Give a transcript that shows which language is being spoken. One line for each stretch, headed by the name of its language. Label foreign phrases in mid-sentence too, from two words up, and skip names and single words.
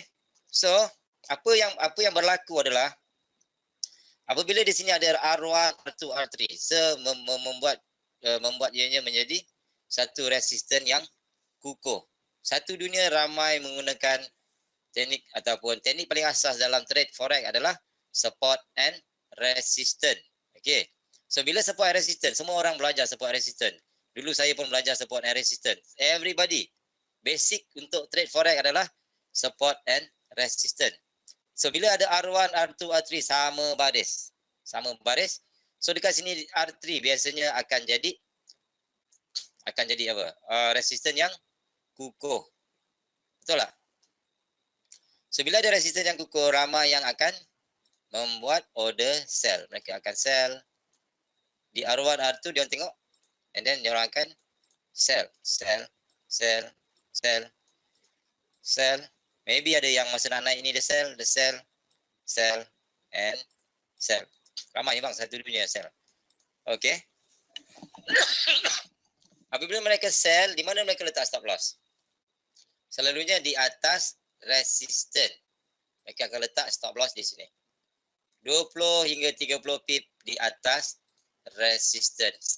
Malay: So, apa yang berlaku adalah apabila di sini ada R1, R2, R3, membuat ianya menjadi satu resisten yang kukuh. Satu dunia ramai menggunakan teknik ataupun teknik paling asas dalam
English: trade forex
Malay: adalah
English: support and resistance.
Malay: Okay. So bila
English: support and resistance,
Malay: semua orang belajar
English: support and resistance.
Malay: Dulu saya pun belajar
English: support and resistance.
Malay: Everybody. Basic untuk
English: trade forex
Malay: adalah
English: support and resistance.
Malay: So bila ada R1, R2, R3 sama baris. Sama baris. So dekat sini R3 biasanya akan jadi apa? Resistance yang kukuh. Betul tak? So bila ada resistance yang kukuh, ramai yang akan membuat
English: order sell.
Malay: Mereka akan sell. Di R1, R2 dia orang tengok.
English: And then
Malay: dia orang akan sell. Maybe ada yang masa nak naik ni dia sell,
English: and sell.
Malay: Ramai bang, satu dunia sell. Okay. Apabila mereka sell, di mana mereka letak
English: stop loss?
Malay: Selalunya di atas resistance. Mereka akan letak
English: stop loss
Malay: di sini. 20 hingga 30 pip di atas resistance.